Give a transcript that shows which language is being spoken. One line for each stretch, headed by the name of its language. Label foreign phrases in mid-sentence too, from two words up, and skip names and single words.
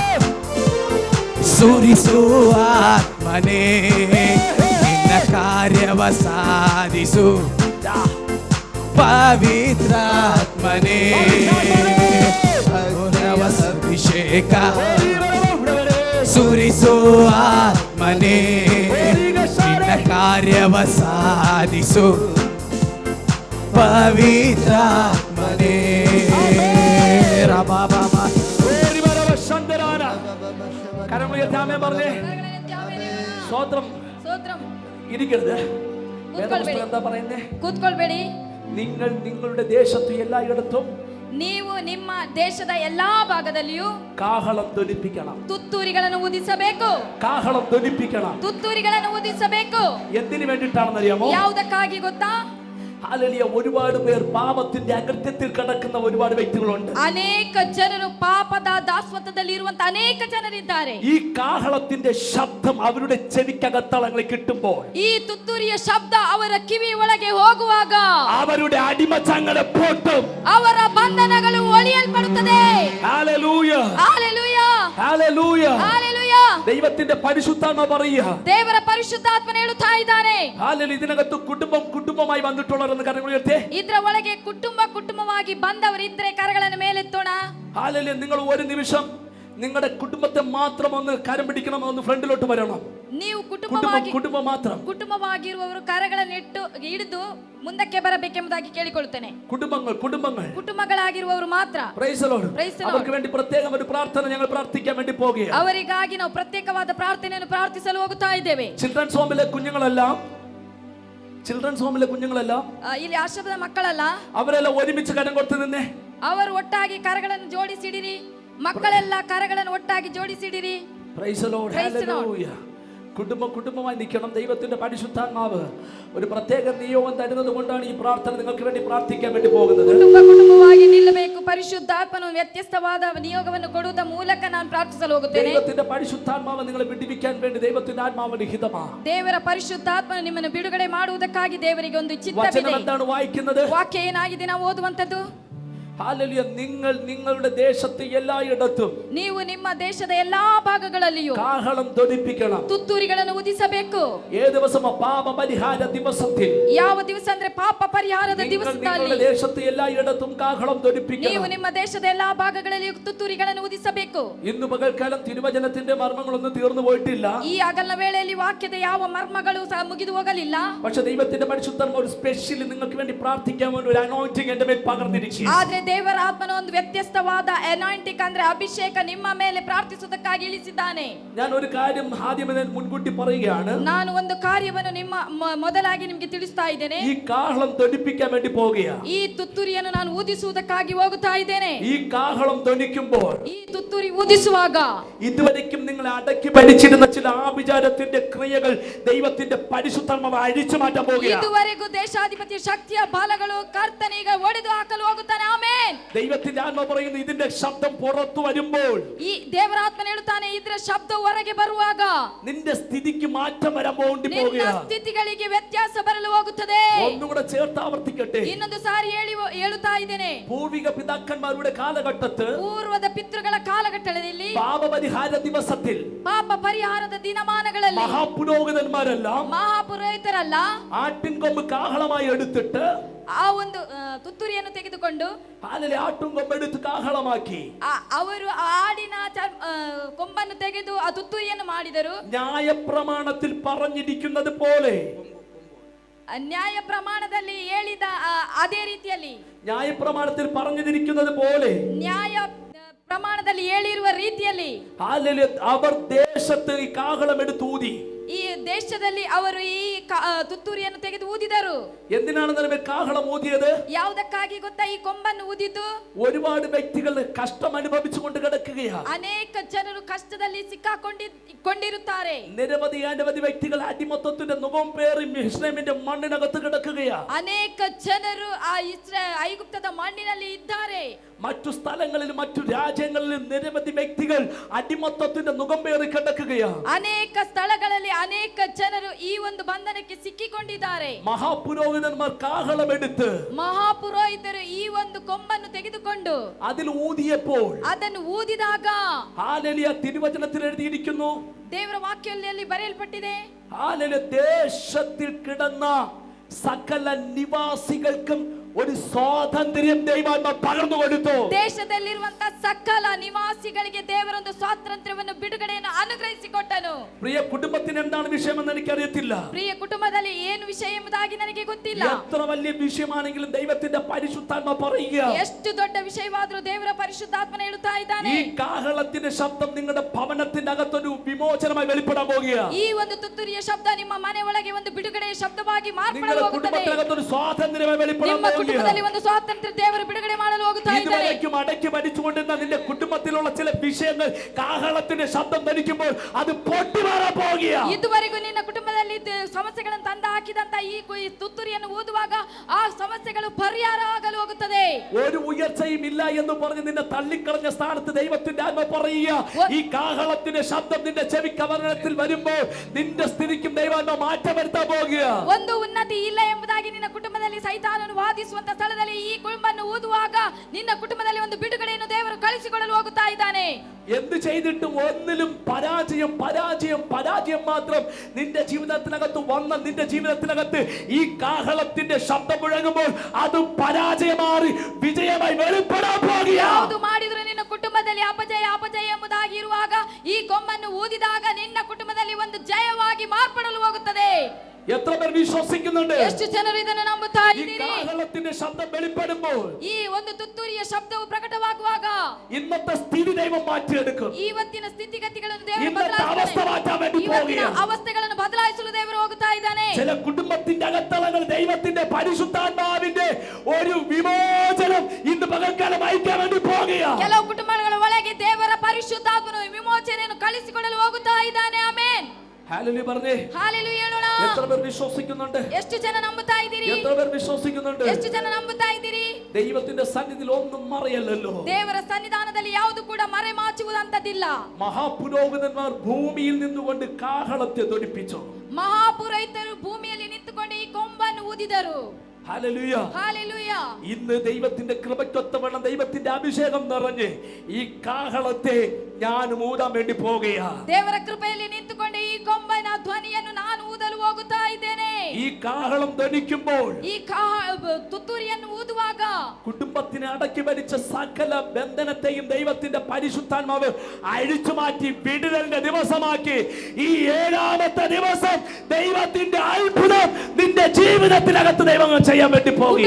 Kannada: ಸುರಿಸು ಆತ್ಮನೇ, ನಿನ್ನ ಕಾರ್ಯವ ಸಾಧಿಸು ಪವಿತ್ರಾತ್ಮನೇ, ಅಭಿಷೇಕ ಸುರಿಸು ಆತ್ಮನೇ, ನಿನ್ನ ಕಾರ್ಯವ ಸಾಧಿಸು ಪವಿತ್ರಾತ್ಮನೇ.
Malayalam: സ്വോത്രം
Kannada: ಸ್ತೋತ್ರಂ.
Malayalam: ഇരിക്കരുത്.
Kannada: ಕೂತ್ಕೊಳ್ಬೇಡಿ.
Malayalam: എന്താ പറയുന്നേ?
Kannada: ಕೂತ್ಕೊಳ್ಬೇಡಿ.
Malayalam: നിങ്ങൾ നിങ്ങളുടെ ദേശത്ത് എല്ലായിടത്തും
Kannada: ನೀವು ನಿಮ್ಮ ದೇಶದ ಎಲ್ಲಾ ಭಾಗದಲ್ಲಿಯೂ
Malayalam: കാഹളം ധ്വനിപ്പിക്കണം.
Kannada: ತುತ್ತೂರಿಗಳನ್ನು ಊದಿಸಬೇಕು.
Malayalam: കാഹളം ധ്വനിപ്പിക്കണം.
Kannada: ತುತ್ತೂರಿಗಳನ್ನು ಊದಿಸಬೇಕು.
Malayalam: എന്തിനു വേണ്ടിയിട്ടാണെന്നറിയാമോ?
Kannada: ಯಾವುದಕ್ಕಾಗಿ ಗೊತ್ತಾ?
Malayalam: ഹല്ലേലൂയ. ഒരുപാട് പേർ പാപത്തിന്റെ അകൃത്യത്തിൽ കിടക്കുന്ന ഒരുപാട് വ്യക്തികളുണ്ട്.
Kannada: ಅನೇಕ ಜನರು ಪಾಪದ ದಾಸ್ವತ್ವದಲ್ಲಿ ಇರುವಂತ ಅನೇಕ ಜನರಿದ್ದಾರೆ.
Malayalam: ഈ കാഹളത്തിന്റെ ശബ്ദം അവരുടെ ചെവിക്കകത്തളങ്ങളിൽ കിട്ടുമ്പോൾ,
Kannada: ಈ ತುತ್ತೂರಿಯ ಶಬ್ದ ಅವರ ಕಿವಿ ಒಳಗೆ ಹೋಗುವಾಗ
Malayalam: അവരുടെ അടിമച്ചങ്ങല പൊട്ടും,
Kannada: ಅವರ ಬಂಧನಗಳು ಒಳಿಯಲ್ಪಡುತ್ತದೆ.
Malayalam: ഹല്ലേലൂയ
Kannada: ಹalleluya
Malayalam: ഹല്ലേലൂയ
Kannada: hallelujah.
Malayalam: ദൈവത്തിന്റെ പരിശുദ്ധാത്മ പറയുക,
Kannada: ದೇವರ ಪರಿಶುದ್ಧಾತ್ಮನು ಹೇಳುತ್ತಾ ಇದ್ದಾನೆ. ಹಾಲೆಲೂಯ.
Malayalam: ഇതിനകത്ത് കുടുംബമായി വന്നിട്ടുള്ളവരെന്ന് കരങ്ങൾ ഉയർത്തി.
Kannada: ಇದರ ಒಳಗೆ ಕುಟುಂಬವಾಗಿ ಬಂದವರಿದ್ರೆ ಕರಗಳನ್ನು ಮೇಲೆತ್ತೋಣ. ಹಾಲೆಲೂയ.
Malayalam: നിങ്ങൾ ഒരു നിമിഷം നിങ്ങളുടെ കുടുംബത്തെ മാത്രം ഒന്ന് കരം പിടിക്കണം, ഒന്ന് ഫ്രണ്ടിലോട്ട് വരണം.
Kannada: ನೀವು
Malayalam: കുടുംബം മാത്രം,
Kannada: ಕುಟುಂಬವಾಗಿರುವವರು ಕರಗಳನ್ನು ಹಿಡಿದು ಮುಂದಕ್ಕೆ ಬರಬೇಕೆಂಬುದಾಗಿ ಕೇಳಿಕೊಳ್ಳುತ್ತೇನೆ. ಕುಟುಂಬಗಳಾಗಿರುವವರು ಮಾತ್ರ.
English: Praise the Lord.
Malayalam: അവർക്ക് വേണ്ടി പ്രത്യേകം ഒരു പ്രാർത്ഥന ഞങ്ങൾ പ്രാർത്ഥിക്കാൻ വേണ്ടി പോകുകയാണ്.
Kannada: ಅವರಿಗಾಗಿ ನಾವು ಪ್ರತ್ಯೇಕವಾದ ಪ್ರಾರ್ಥನೆಯನ್ನು ಪ್ರಾರ್ಥಿಸಲು ಹೋಗುತ್ತಾ ಇದ್ದೇವೆ.
English: children's home
Malayalam: കുഞ്ഞുങ്ങളെല്ലാം
Kannada: ಇಲ್ಲಿ ಆಶ್ರಮದ ಮಕ್ಕಳಲ್ಲ,
Malayalam: അവരെല്ലാം ഒരുമിച്ച് കരം കൊടുത്തു നിന്നേ.
Kannada: ಅವರು ಒಟ್ಟಾಗಿ ಕರಗಳನ್ನು ಜೋಡಿಸಿಡಿರಿ. ಮಕ್ಕಳೆಲ್ಲ ಕರಗಳನ್ನು ಒಟ್ಟಾಗಿ ಜೋಡಿಸಿಡಿರಿ.
English: Praise the Lord.
Malayalam: ഹല്ലേലൂയ. കുടുംബമായി നിൽക്കണം. ദൈവത്തിന്റെ പരിശുദ്ധാത്മാവ് ഒരു പ്രത്യേക നിയോഗം തരുന്നത് കൊണ്ടാണ് ഈ പ്രാർത്ഥന നിങ്ങൾക്ക് വേണ്ടി പ്രാർത്ഥിക്കാൻ വേണ്ടി പോകുന്നത്.
Kannada: കുടുംബമായി ನಿಲ್ಲಬೇಕು. ಪರಿಶುದ್ಧಾತ್ಮನು ವ್ಯತ್ಯಸ್ತವಾದ ನಿಯೋಗವನ್ನು ಕೊಡುವುದರ ಮೂಲಕ ನಾನು ಪ್ರಾರ್ಥಿಸಲು ಹೋಗುತ್ತೇನೆ.
Malayalam: ദൈവത്തിന്റെ പരിശുദ്ധാത്മാവ് നിങ്ങളെ വിടുവിക്കാൻ വേണ്ടി ദൈവത്തിന്റെ ആത്മാവിന്റെ ഹിതമാണ്.
Kannada: ದೇವರ ಪರಿಶುದ್ಧಾತ್ಮನು ನಿಮ್ಮನ್ನು ಬಿಡುಗಡೆ ಮಾಡುವುದಕ್ಕಾಗಿ ದೇವರಿಗೆ ಒಂದು ಚಿತ್ತವಿದೆ.
Malayalam: വചനം എന്താണ് വായിക്കുന്നത്?
Kannada: ವಾಕ್ಯ ಏನಾಗಿದೆ ನಾವು ಓದುವಂತದ್ದು? ಹಾಲೆಲೂಯ.
Malayalam: നിങ്ങളുടെ ദേശത്ത് എല്ലായിടത്തും
Kannada: ನೀವು ನಿಮ್ಮ ದೇಶದ ಎಲ್ಲಾ ಭಾಗಗಳಲ್ಲಿಯೂ
Malayalam: കാഹളം ധ്വനിപ്പിക്കണം.
Kannada: ತುತ್ತೂರಿಗಳನ್ನು ಉದಿಸಬೇಕು.
Malayalam: ഏ ദിവസം പാപ പരിഹാര ദിവസത്തിൽ,
Kannada: ಯಾವ ದಿವಸ ಅಂದ್ರೆ ಪಾಪ ಪರಿಹಾರದ ದಿವಸದಲ್ಲಿ
Malayalam: നിങ്ങളുടെ ദേശത്ത് എല്ലായിടത്തും കാഹളം ധ്വനിപ്പിക്കണം.
Kannada: ನೀವು ನಿಮ್ಮ ದೇಶದ ಎಲ್ಲಾ ಭಾಗಗಳಲ್ಲಿಯೂ ತುತ್ತೂರಿಗಳನ್ನು ಉದಿಸಬೇಕು.
Malayalam: ഇന്ന് പകൽക്കാലം തിരുവചനത്തിന്റെ മർമ്മങ്ങളൊന്നും തീർന്നു പോയിട്ടില്ല.
Kannada: ಈ ಹಗಲಿನ ವೇಳೆಯಲ್ಲಿ ವಾಕ್ಯದ ಯಾವ ಮರ್ಮಗಳು ಸಹ ಮುಗಿದು ಹೋಗಲಿಲ್ಲ.
Malayalam: പക്ഷേ ദൈവത്തിന്റെ പരിശുദ്ധാത്മാവ് ഒരു സ്പെഷ്യലി നിങ്ങൾക്ക് വേണ്ടി പ്രാർത്ഥിക്കാൻ വേണ്ടി ഒരു അനോയിന്റിംഗ് എന്റെ മേൽ പകർന്നിരിക്കുന്നു.
Kannada: ಆದ್ರೆ ದೇವರ ಆತ್ಮನ ಒಂದು ವ್ಯತ್ಯಸ್ತವಾದ ಅನಾಯಿಂಟಿಂಗ್ ಅಂದ್ರೆ ಅಭಿಷೇಕ ನಿಮ್ಮ ಮೇಲೆ ಪ್ರಾರ್ಥಿಸುವುದಕ್ಕಾಗಿ ಇಳಿಸಿದ್ದಾನೆ.
Malayalam: ഞാൻ ഒരു കാര്യം ആദ്യമേ മുൻകൂട്ടി പറയുകയാണ്.
Kannada: ನಾನು ಒಂದು ಕಾರ್ಯವನ್ನು ನಿಮ್ಮ ಮೊದಲಾಗಿ ನಿಮಗೆ ತಿಳಿಸ್ತಾ ಇದ್ದೇನೆ.
Malayalam: ഈ കാഹളം ധ്വനിപ്പിക്കാൻ വേണ്ടി പോകുകയാണ്.
Kannada: ಈ ತುತ್ತೂರಿಯನ್ನು ನಾನು ಊದಿಸುವುದಕ್ಕಾಗಿ ಹೋಗುತ್ತಾ ಇದ್ದೇನೆ.
Malayalam: ഈ കാഹളം ധ്വനിക്കുമ്പോൾ,
Kannada: ಈ ತುತ್ತೂರಿ ಊದಿಸುವಾಗ
Malayalam: ഇതുവരെയും നിങ്ങളെ അടക്കി ഭരിച്ചിരുന്ന ചില ആഭിചാരത്തിന്റെ ക്രിയകൾ ദൈവത്തിന്റെ പരിശുദ്ധാത്മാവ് അഴിച്ചു മാറ്റാൻ പോകുകയാണ്.
Kannada: ಇದುವರೆಗೂ ದೇಶಾಧಿಪತಿ ಶಕ್ತಿಯ ಬಾಲಗಳು ಕರ್ತನೀಗ ಒಡೆದು ಹಾಕಲು ಹೋಗುತ್ತಾನೆ. ಆಮೆನ್.
Malayalam: ദൈവത്തിന്റെ ആത്മാവ് പറയുന്നു, ഇതിന്റെ ശബ്ദം പുറത്തു വരുമ്പോൾ,
Kannada: ಈ ದೇವರ ಆತ್ಮನು ಹೇಳುತ್ತಾನೆ, ಇದರ ಶಬ್ದ ಹೊರಗೆ ಬರುವಾಗ
Malayalam: നിന്റെ സ്ഥിതിക്ക് മാറ്റം വരാൻ വേണ്ടി
Kannada: ನಿನ್ನ
Malayalam: പോകുകയാണ്.
Kannada: ಸ್ಥಿತಿಗಳಿಗೆ ವ್ಯತ್ಯಾಸ ಬರಲು ಹೋಗುತ್ತದೆ.
Malayalam: ഒന്നുകൂടെ ചേർത്ത് ആവർത്തിക്കട്ടെ.
Kannada: ಇನ್ನೊಂದು ಸಾರಿ ಹೇಳುತ್ತಾ ಇದ್ದೇನೆ.
Malayalam: പൂർവിക പിതാക്കന്മാരുടെ കാലഘട്ടത്തിൽ,
Kannada: ಪೂರ್ವದ ಪಿತೃಗಳ ಕಾಲಘಟ್ಟದಲ್ಲಿ,
Malayalam: പാപപരിഹാര ദിവസത്തിൽ
Kannada: ಪಾಪ ಪರಿಹಾರದ ದಿನಮಾನಗಳಲ್ಲಿ
Malayalam: മഹാപുരോഹിതന്മാരെല്ലാം
Kannada: ಮಹಾಪುರೋಹಿತರಲ್ಲ
Malayalam: ആട്ടിൻകൊമ്പ് കാഹളമായി എടുത്തിട്ട്
Kannada: ಆ ಒಂದು ತುತ್ತೂರಿಯನ್ನು ತೆಗೆದುಕೊಂಡು
Malayalam: ആട്ടിൻകൊമ്പ് എടുത്ത് കാഹളമാക്കി
Kannada: ಅವರು ಆಡಿನ ಕೊಂಬನ್ನು ತೆಗೆದು ಆ ತುತ್ತೂರಿಯನ್ನು ಮಾಡಿದರು.
Malayalam: ന്യായപ്രമാണത്തിൽ പറഞ്ഞിരിക്കുന്നത് പോലെ,
Kannada: ನ್ಯಾಯ ಪ್ರಮಾಣದಲ್ಲಿ ಹೇಳಿದ ಅದೇ ರೀತಿಯಲ್ಲಿ,
Malayalam: ന്യായപ്രമാണത്തിൽ പറഞ്ഞിരിക്കുന്നത് പോലെ,
Kannada: ನ್ಯಾಯ ಪ್ರಮಾಣದಲ್ಲಿ ಹೇಳಿರುವ ರೀತಿಯಲ್ಲಿ
Malayalam: അവർ ദേശത്ത് ഈ കാഹളം എടുത്ത് ഊതി.
Kannada: ಈ ದೇಶದಲ್ಲಿ ಅವರು ಈ ತುತ್ತೂರಿಯನ್ನು ತೆಗೆದು ಊದಿದರು.
Malayalam: എന്തിനാണ് കാഹളം ഊതിയത്?
Kannada: ಯಾವುದಕ್ಕಾಗಿ ಗೊತ್ತಾ? ಈ ಕೊಂಬನ್ನು ಊದಿದ್ದು
Malayalam: ഒരുപാട് വ്യക്തികൾ കഷ്ടം അനുഭവിച്ചുകൊണ്ട് കിടക്കുകയാണ്.
Kannada: ಅನೇಕ ಜನರು ಕಷ್ಟದಲ್ಲಿ ಸಿಕ್ಕಾಕೊಂಡಿರುತ್ತಾರೆ.
Malayalam: നിരവധി വ്യക്തികൾ അടിമത്തത്തിന്റെ നുകം പേറി മിസ്രൈമിന്റെ മണ്ണിനകത്ത് കിടക്കുകയാണ്.
Kannada: ಅನೇಕ ಜನರು ಆ ಐಗುಪ್ತದ ಮಣ್ಣಿನಲ್ಲಿ ಇದ್ದಾರೆ.
Malayalam: മറ്റു സ്ഥലങ്ങളിലും മറ്റു രാജ്യങ്ങളിലും നിരവധി വ്യക്തികൾ അടിമത്തത്തിന്റെ നുകം പേറി കിടക്കുകയാണ്.
Kannada: ಅನೇಕ ಸ್ಥಳಗಳಲ್ಲಿ ಅನೇಕ ಜನರು ಈ ಒಂದು ಬಂಧನಕ್ಕೆ ಸಿಕ್ಕಿಕೊಂಡಿದ್ದಾರೆ.
Malayalam: മഹാപുരോഹിതന്മാർ കാഹളമെടുത്ത്,
Kannada: ಮಹಾಪುರೋಹಿತರು ಈ ಒಂದು ಕೊಂಬನ್ನು ತೆಗೆದುಕೊಂಡು
Malayalam: അതിൽ ഊതിയപ്പോൾ,
Kannada: ಅದನ್ನು ಊದಿದಾಗ,
Malayalam: ഹല്ലേലൂയ, തിരുവചനത്തിൽ എഴുതിയിരിക്കുന്നു,
Kannada: ದೇವರ ವಾಕ್ಯದಲ್ಲಿ ಬರೆಯಲ್ಪಟ್ಟಿದೆ,
Malayalam: ഹല്ലേലൂയ, ദേശത്തിൽ കിടന്ന സകല നിവാസികൾക്കും ഒരു സ്വാതന്ത്ര്യം ദൈവാത്മാവ് പകർന്നു കൊടുത്തു.
Kannada: ದೇಶದಲ್ಲಿರುವಂತ ಸಕಲ ನಿವಾಸಿಗಳಿಗೆ ದೇವರೊಂದು ಸ್ವಾತಂತ್ರ್ಯವನ್ನು ಬಿಡುಗಡೆಯನ್ನು ಅನುಗ್ರಹಿಸಿಕೊಟ್ಟನು.
Malayalam: പ്രിയ കുടുംബത്തിന് എന്താണ് വിഷയമെന്ന് എനിക്കറിയത്തില്ല.
Kannada: ಪ್ರಿಯ ಕುಟುಂಬದಲ್ಲಿ ಏನು ವಿಷಯ ಎಂಬುದಾಗಿ ನನಗೆ ಗೊತ್ತಿಲ್ಲ.
Malayalam: എത്ര വലിയ വിഷയമാണെങ്കിലും ദൈവത്തിന്റെ പരിശുദ്ധാത്മാവ് പറയുക,
Kannada: ಎಷ್ಟು ದೊಡ್ಡ ವಿಷಯವಾದರೂ ದೇವರ ಪರಿಶುದ್ಧಾತ್ಮನ ಹೇಳುತ್ತಾ ಇದ್ದಾನೆ,
Malayalam: ഈ കാഹളത്തിന്റെ ശബ്ദം നിങ്ങളുടെ ഭവനത്തിന്റെ അകത്തൊരു വിമോചനമായി വെളിപ്പെടാൻ പോകുകയാണ്.
Kannada: ಈ ಒಂದು ತುತ್ತೂರಿಯ ಶಬ್ದ ನಿಮ್ಮ ಮನೆ ಒಳಗೆ ಒಂದು ಬಿಡುಗಡೆಯ ಶಬ್ದವಾಗಿ ಮಾರ್ಪಡಲು
Malayalam: നിങ്ങളുടെ
Kannada: ಹೋಗುತ್ತದೆ.
Malayalam: കുടുംബത്തിനകത്തൊരു സ്വാതന്ത്ര്യമായി വെളിപ്പെടാൻ പോകുകയാണ്.
Kannada: ಕುಟುಂಬದಲ್ಲಿ ಒಂದು ಸ್ವಾತಂತ್ರ್ಯ ದೇವರು ಬಿಡುಗಡೆ ಮಾಡಲು ಹೋಗುತ್ತಾ ಇದ್ದಾರೆ.
Malayalam: ഇതുവരേക്കും അടക്കി ഭരിച്ചുകൊണ്ടിരുന്ന നിന്റെ കുടുംബത്തിലുള്ള ചില വിഷയങ്ങൾ കാഹളത്തിന്റെ ശബ്ദം ധരിക്കുമ്പോൾ അത് പൊട്ടിമാറാൻ പോകുകയാണ്.
Kannada: ಇದುವರೆಗೂ ನಿನ್ನ ಕುಟುಂಬದಲ್ಲಿ ಸಮಸ್ಯೆಗಳನ್ನು ತಂದು ಹಾಕಿದಂತ ಈ ತುತ್ತೂರಿಯನ್ನು ಊದುವಾಗ ಆ ಸಮಸ್ಯೆಗಳು ಪರಿಹಾರ ಆಗಲು ಹೋಗುತ್ತದೆ.
Malayalam: ഒരു ഉയർച്ചയും ഇല്ല എന്ന് പറഞ്ഞ് നിന്നെ തള്ളിക്കളഞ്ഞ സ്ഥാനത്ത് ദൈവത്തിന്റെ ആത്മ പറയുക, ഈ കാഹളത്തിന്റെ ശബ്ദം നിന്റെ ചെവി കവർണത്തിൽ വരുമ്പോൾ നിന്റെ സ്ഥിതിക്കും ദൈവാത്മ മാറ്റം വരുത്താൻ പോകുക.
Kannada: ಒಂದು ಉನ್ನತಿ ಇಲ್ಲ ಎಂಬುದಾಗಿ ನಿನ್ನ ಕುಟುಂಬದಲ್ಲಿ ಸೈತಾನನು ವಾದಿಸುವಂತ ಸ್ಥಳದಲ್ಲಿ ಈ ಕೊಂಬನ್ನು ಊದುವಾಗ ನಿನ್ನ ಕುಟುಂಬದಲ್ಲಿ ಒಂದು ಬಿಡುಗಡೆಯನ್ನು ದೇವರು ಕಳಿಸಿಕೊಡಲು ಹೋಗುತ್ತಾ ಇದ್ದಾನೆ.
Malayalam: എന്ത് ചെയ്തിട്ടും ഒന്നിലും പരാജയം പരാജയം പരാജയം മാത്രം നിന്റെ ജീവിതത്തിനകത്ത് വന്ന നിന്റെ ജീവിതത്തിനകത്ത് ഈ കാഹളത്തിന്റെ ശബ്ദം മുഴങ്ങുമ്പോൾ അത് പരാജയമാറി വിജയമായി വെളിപ്പെടാൻ പോകുക.
Kannada: ಯಾವುದು ಮಾಡಿದ್ರು ನಿನ್ನ ಕುಟುಂಬದಲ್ಲಿ ಅಪಜಯ ಅಪಜಯ ಎಂಬುದಾಗಿ ಇರುವಾಗ ಈ ಕೊಂಬನ್ನು ಊದಿದಾಗ ನಿನ್ನ ಕುಟುಂಬದಲ್ಲಿ ಒಂದು ಜಯವಾಗಿ ಮಾರ್ಪಡಲು ಹೋಗುತ್ತದೆ.
Malayalam: എത്ര പേർ വിശ്വസിക്കുന്നുണ്ട്?
Kannada: ಎಷ್ಟು ಜನರು ಇದನ್ನು ನಂಬುತ್ತಾ
Malayalam: ഈ
Kannada: ಇದ್ದೀರಿ?
Malayalam: കാഹളത്തിന്റെ ശബ്ദം വെളിപ്പെടുമ്പോൾ
Kannada: ಈ ಒಂದು ತುತ್ತೂರಿಯ ಶಬ್ದವು ಪ್ರಕಟವಾಗುವಾಗ
Malayalam: ഇന്നത്തെ സ്ഥിതി ദൈവം മാറ്റിയെടുക്കും.
Kannada: ಇವತ್ತಿನ ಸ್ಥಿತಿಗತಿಗಳನ್ನು ದೇವರು
Malayalam: ഇന്നത്തെ അവസ്ഥ മാറ്റാൻ വേണ്ടി
Kannada: ಇವತ್ತಿನ
Malayalam: പോകുകയാണ്.
Kannada: ಅವಸ್ಥೆಗಳನ್ನು ಬದಲಾಯಿಸಲು ದೇವರು ಹೋಗುತ್ತಾ ಇದ್ದಾನೆ.
Malayalam: ചില കുടുംബത്തിന്റെ അകത്തളങ്ങൾ ദൈവത്തിന്റെ പരിശുദ്ധാത്മാവിന്റെ ഒരു വിമോചനം ഇന്ന് പകൽക്കാലം അയക്കാൻ വേണ്ടി പോകുകയാണ്.
Kannada: ಕೆಲವು ಕುಟುಂಬಗಳ ಒಳಗೆ ದೇವರ ಪರಿಶುದ್ಧಾತ್ಮನು ವಿಮೋಚನೆಯನ್ನು ಕಳಿಸಿಕೊಡಲು ಹೋಗುತ್ತಾ ಇದ್ದಾನೆ. ಆಮೆನ್.
Malayalam: ഹല്ലേലൂയ പറഞ്ഞേ.
Kannada: ಹಾಲೆಲೂಯ ಹೇಳೋಣ.
Malayalam: എത്ര പേർ വിശ്വസിക്കുന്നുണ്ട്?
Kannada: ಎಷ್ಟು ಜನ ನಂಬುತ್ತಾ ಇದ್ದೀರಿ?
Malayalam: എത്ര പേർ വിശ്വസിക്കുന്നുണ്ട്?
Kannada: ಎಷ್ಟು ಜನ ನಂಬುತ್ತಾ ಇದ್ದೀರಿ?
Malayalam: ദൈവത്തിന്റെ സന്നിധിയിൽ ഒന്നും മറയല്ലല്ലോ.
Kannada: ದೇವರ ಸನ್ನಿಧಾನದಲ್ಲಿ ಯಾವುದು ಕೂಡ ಮರೆಮಾಚುವುದಂತದಿಲ್ಲ.
Malayalam: മഹാപുരോഹിതന്മാർ ഭൂമിയിൽ നിന്നുകൊണ്ട് കാഹളത്തെ ധ്വനിപ്പിച്ചു.
Kannada: ಮಹಾಪುರೋಹಿತರು ಭೂಮಿಯಲ್ಲಿ ನಿಂತುಕೊಂಡು ಈ ಕೊಂಬನ್ನು ಊದಿದರು.
Malayalam: ഹല്ലേലൂയ.
Kannada: ಹಾಲೆಲೂಯ.
Malayalam: ഇന്ന് ദൈവത്തിന്റെ കൃപയ്ക്കൊത്തവണ്ണം ദൈവത്തിന്റെ അഭിഷേകം നിറഞ്ഞ് ഈ കാഹളത്തെ ഞാൻ ഊതാൻ വേണ്ടി പോകുകയാണ്.
Kannada: ದೇವರ ಕೃಪೆಯಲ್ಲಿ ನಿಂತುಕೊಂಡು ಈ ಕೊಂಬನ ಧ್ವನಿಯನ್ನು ನಾನು ಊದಲು ಹೋಗುತ್ತಾ ಇದ್ದೇನೆ.
Malayalam: ഈ കാഹളം ധ്വനിക്കുമ്പോൾ
Kannada: ಈ ತುತ್ತೂರಿಯನ್ನು ഊದುವಾಗ
Malayalam: കുടുംബത്തിനെ അടക്കി ഭരിച്ച സകല ബന്ധനത്തെയും ദൈവത്തിന്റെ പരിശുദ്ധാത്മാവ് അഴിച്ചു മാറ്റി വിടുതലിന്റെ ദിവസമാക്കി ഈ 7ാമത്തെ ദിവസം ദൈവത്തിന്റെ അത്ഭുതം നിന്റെ ജീവിതത്തിനകത്ത് ദൈവം ചെയ്യാൻ വേണ്ടി പോകുകയാണ്.